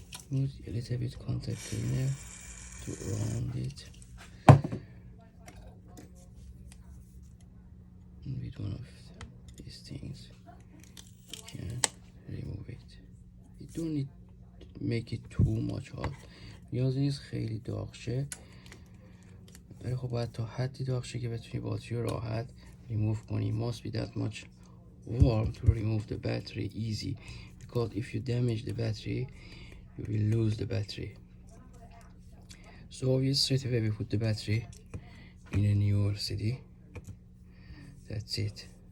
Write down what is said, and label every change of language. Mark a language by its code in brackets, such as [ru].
[en] Use a little bit contact cleaner to round it. And with one of these things, you can remove it. You don't need to make it too much hot. [fa] نیاز نیست خیلی داغ شه، ولی خب باید تا حدی داغ شه که بتونی باتری رو راحت remove کنی. [en] Must be that much warm to remove the battery easy, because if you damage the battery, you will lose the battery. So we straight away we put the battery in a new LCD. That's it.